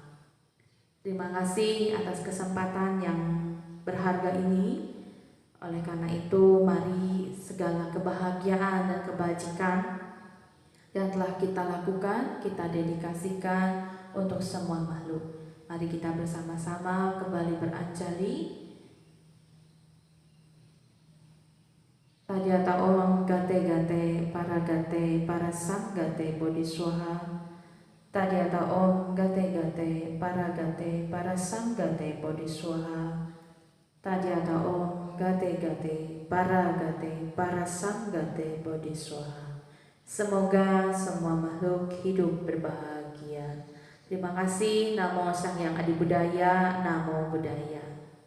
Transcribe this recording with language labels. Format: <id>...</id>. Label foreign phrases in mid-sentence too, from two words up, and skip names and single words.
<id>Terima kasih atas kesempatan yang berharga ini. Oleh karena itu, mari segala kebahagiaan dan kebajikan yang telah kita lakukan, kita dedikasikan untuk semua makhluk. Mari kita bersama-sama kembali beranjali.</id> <sa>तद्यथा ॐ गते गते पार संगते बोधिस्वाहा. तद्यथा ॐ गते गते पार संगते बोधिस्वाहा. तद्यथा ॐ गते गते, पार गते पार संगते बोधिस्वाहा.</sa> <id>Semoga semua makhluk hidup berbahagia. Terima kasih.</id> <pi>Namo Sang Hyang Adi Budaya, Namo Buddhaya.</pi>